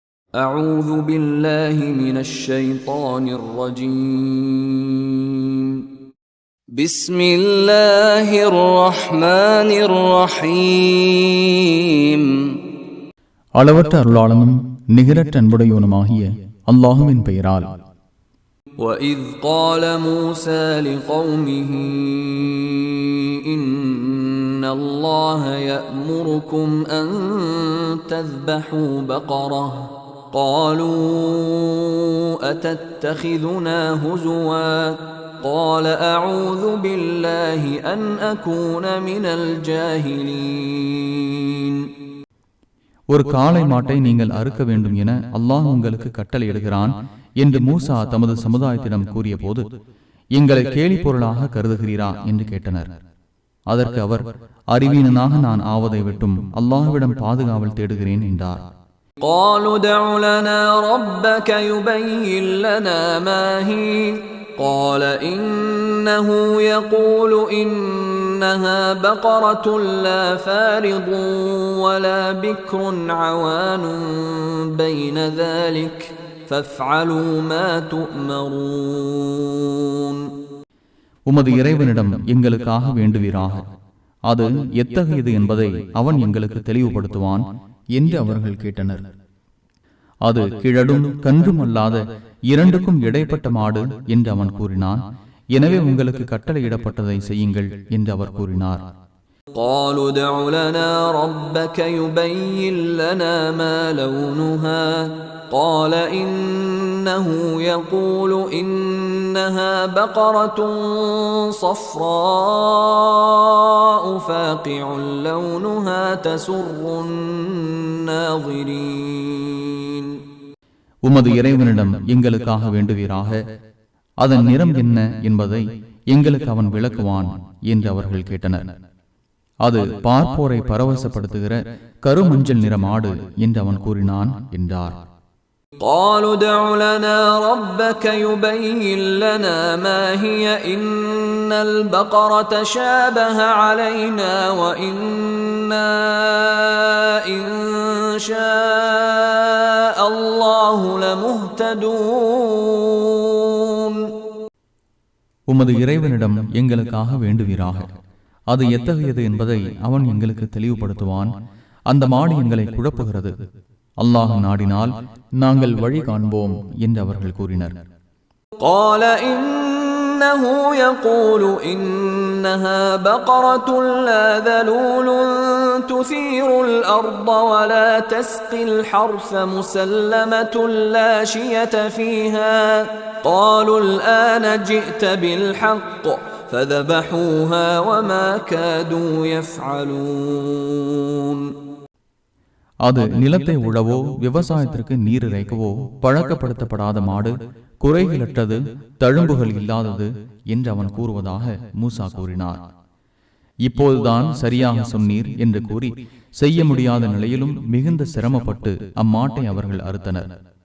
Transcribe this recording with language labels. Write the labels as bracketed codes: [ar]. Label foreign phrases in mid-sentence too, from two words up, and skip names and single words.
[ar] أعوذ بالله من الشيطان الرجيم بسم الله الرحمن الرحيم [ta] அளவற்ற அருளாளனும் நிகரற்ற அன்புடையவனுமாகிய அல்லாஹுவின் பெயரால். [ar] وَإِذْ قَالَ مُوسَى لِقَوْمِهِ إِنَّ اللَّهَ يَأْمُرُكُمْ أَن تَذْبَحُوا بَقَرَةً قَالُوا أَتَتَّخِذُنَا هُزُوًا قَالَ أَعُوذُ بِاللَّهِ أَنْ أَكُونَ مِنَ الْجَاهِلِينَ. [ta] ஒரு காளை மாட்டை நீங்கள் அறுக்க வேண்டும் என அல்லாஹ் உங்களுக்கு கட்டளையிடுகிறான் என்று மூசா தமது சமுதாயத்திடம் கூறிய போது, எங்களை கேலி பொருளாக கருதுகிறீரா என்று கேட்டனர். அதற்கு அவர், அறிவீனனாக நான் ஆவதை விட்டும் அல்லாஹ்விடம் பாதுகாவல் தேடுகிறேன் என்றார். [ar] قالوا ادع لنا ربك يبين لنا ما هي قال إنه يقول إنها بقرة لا فارض ولا بكر عوان بين ذلك فافعلوا ما تؤمرون. [ta] உமது இறைவனிடம் எங்களுக்காக வேண்டுவீராக, அது எத்தகையது என்பதை அவன் எங்களுக்கு தெளிவுபடுத்துவான் என்று அவர்கள் கேட்டனர். அது கிழடும் கன்றும் அல்லாத இரண்டுக்கும் இடைப்பட்ட மாடு என்று அவன் கூறினான். எனவே உங்களுக்கு கட்டளையிடப்பட்டதை செய்யுங்கள் என்று அவர் கூறினார். [ar] قالوا ادع لنا ربك يبين لنا ما لونها قال إنه يقول إنها بقرة صفراء فاقع لونها تسر الناظرين. [ta] உமது இறைவனிடம் எங்களுக்காக வேண்டுவீராக, அதன் நிறம் என்ன என்பதை எங்களுக்கு அவன் விளக்குவான் என்று அவர்கள் கேட்டனர். அது பார்ப்போரை பரவசப்படுத்துகிற கருமஞ்சள் நிற மாடு என்று அவன் கூறினான் என்றார். [ar] قالوا ادع لنا ربك يبين لنا ما هي إن البقرة شابه علينا وإنا إن شاء الله لمهتدون. [ta] உமது இறைவனிடம் எங்களுக்காக வேண்டுவீராக, அது எத்தகையது என்பதை அவன் எங்களுக்கு தெளிவுபடுத்துவான். அந்த மாடு எங்களை குழப்புகிறது. அல்லாஹ் நாடினால் நாங்கள் வழி காண்போம் என்று அவர்கள் கூறினர். [ar] قال إنه يقول إنها بقرة لا ذلول تثير الأرض ولا تسقي الحرث مسلمة لا شية فيها قالوا الآن جئت بالحق فذبحوها وما كادوا يفعلون. [ta] அது நிலத்தை உழவோ விவசாயத்திற்கு நீர் இறைக்கவோ பழக்கப்படுத்தப்படாத மாடு, குறைகளற்றது, தழும்புகள் இல்லாதது என்று அவன் கூறுவதாக மூசா கூறினார். இப்போதுதான் சரியாக சொன்னீர் என்று கூறி செய்ய முடியாத நிலையிலும் மிகுந்த சிரமப்பட்டு அம்மாட்டை அவர்கள் அறுத்தனர்.